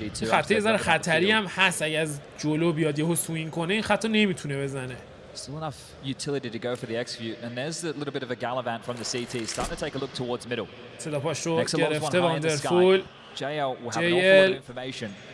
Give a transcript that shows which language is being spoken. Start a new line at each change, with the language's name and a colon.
Persian: خطه یه ذره خطری هم هست. اگه از جلو بیاد یهو سوین کنه این خطا نمیتونه بزنه.
English: Still enough utility to go for the execute, and there's a little bit of a gallivant from the CT. Starting to take a look towards middle.
Persian: صدا پاش رو گرفته واندرفول.
English: JL will have an awful lot of information.